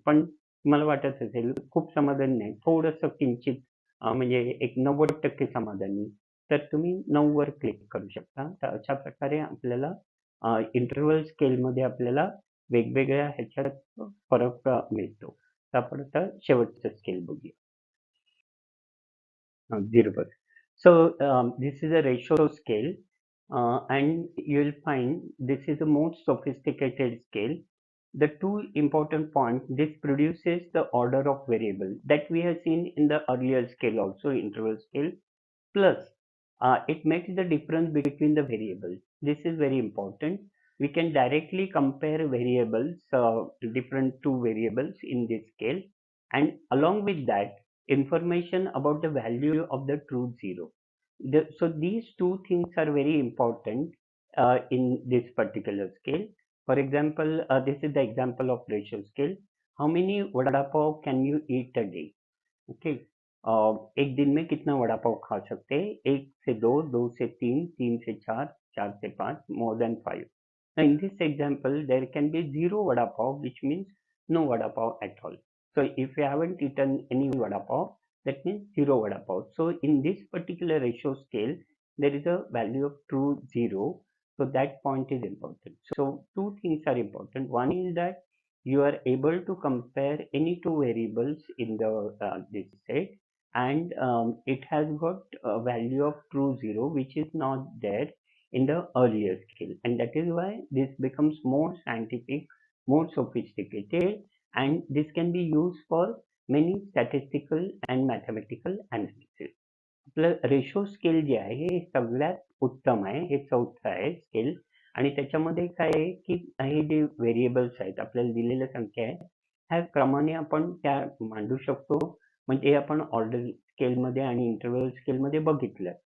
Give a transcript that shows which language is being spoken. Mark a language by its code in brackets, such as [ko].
[mr] पण तुम्हाला वाटत असेल खूप समाधानी नाही, थोडंसं किंचित म्हणजे एक 90% समाधानी, तर तुम्ही 9 वर क्लिक करू शकता. तर अशा प्रकारे आपल्याला इंटरव्हल स्केलमध्ये आपल्याला वेगवेगळ्या ह्याच्यात फरक मिळतो. तर आपण आता शेवटचं स्केल बघूया. 0. [en] So this is a ratio scale, and you'll find this is the most sophisticated scale. The two important points, this produces the order of variable that we have seen in the earlier scale also, interval scale. Plus, it makes the difference between the variables. This is very important. We can directly compare variables, different two variables in this scale, and along with that, information about the value of the truth zero. So these two things are very important in this particular scale. For example, this is the example of ratio scale. How many vada pav can you eat a day? Okay. [hi] एक दिन में कितना वड़ा पाव खा सकते हैं? 1 से 2, 2 से 3, 3 से 4, 4 से 5, [en] more than 5. Now in this example, there can be 0 vada pav, which means no vada pav at all. So if you haven't eaten any vada pav, that means 0 vada pav. So in this particular ratio scale, there is a value of true 0. So that point is important. So two things are important. One is that you are able to compare any two variables in the this set, and it has got a value of true 0, which is not there in the earlier scale, and that is why this becomes more scientific, more sophisticated, and this can be used for many statistical and mathematical analysis. [mr] आपलं ratio scale जे आहे हे सगळ्यात उत्तम आहे. हे चौथं आहे स्केल, आणि त्याच्यामध्ये काय आहे की हे जे व्हेरिएबल्स आहेत, आपल्याला दिलेल्या संख्या आहेत, ह्या क्रमाने आपण त्या मांडू शकतो. म्हणजे आपण ऑर्डर स्केलमध्ये आणि इंटरव्हल स्केलमध्ये बघितलं.